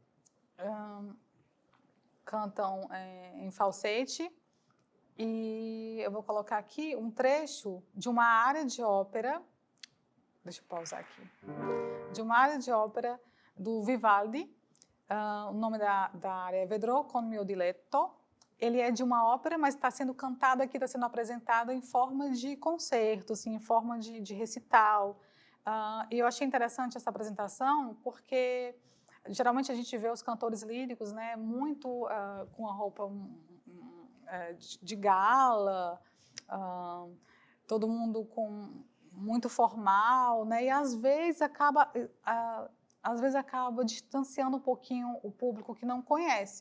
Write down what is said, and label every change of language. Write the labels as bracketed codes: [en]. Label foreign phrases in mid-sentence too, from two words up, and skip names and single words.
[pt] Cantam em falsete, e eu vou colocar aqui um trecho de uma área de ópera, deixa eu pausar aqui, de uma área de ópera do Vivaldi, o nome da área é Vedrò con mio diletto. Ele é de uma ópera, mas está sendo cantado aqui, está sendo apresentado em forma de concerto, assim, em forma de recital. E eu achei interessante essa apresentação, porque geralmente a gente vê os cantores líricos, né, muito com a roupa de gala, todo mundo muito formal, né, e às vezes acaba distanciando um pouquinho o público que não conhece.